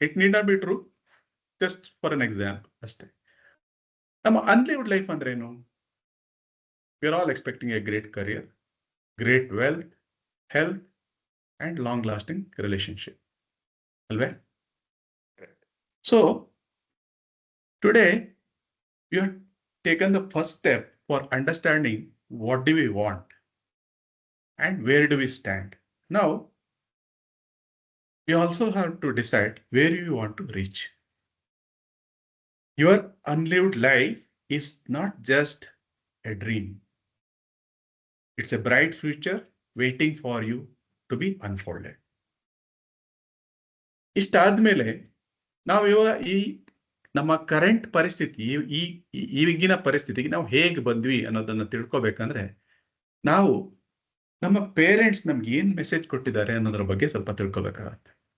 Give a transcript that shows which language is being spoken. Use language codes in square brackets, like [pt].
[en] It need not be true, just for an example ಅಷ್ಟೇ. [kn] ನಮ್ಮ ಅನ್ಲಿವ್ಡ್ life ಅಂದ್ರೆ ಏನು? [en] we are all expecting a great career, great wealth, health and long lasting relationship [kn] ಅಲ್ವೇ? [en] So today you have taken the first step for understanding what do we want and where do we stand. Now, you also have to decide where you want to reach. Your unlived life is not just a dream. It's a bright future waiting for you to be unfolded. [kn] ಇಷ್ಟಾದ್ಮೇಲೆ ನಾವು ಇವಾಗ ನಮ್ಮ current ಪರಿಸ್ಥಿತಿ, ಈಗಿನ ಪರಿಸ್ಥಿತಿಗೆ ನಾವು ಹೇಗೆ ಬಂದ್ವಿ ಅನ್ನೋದನ್ನ ತಿಳ್ಕೊಬೇಕಂದ್ರೆ, ನಾವು ನಮ್ಮ ಪೇರೆಂಟ್ಸ್ ನಮ್ಗೆ ಏನ್ ಮೆಸೇಜ್ ಕೊಟ್ಟಿದ್ದಾರೆ ಅನ್ನೋದ್ರ ಬಗ್ಗೆ ಸ್ವಲ್ಪ ತಿಳ್ಕೊಬೇಕಾಗತ್ತೆ.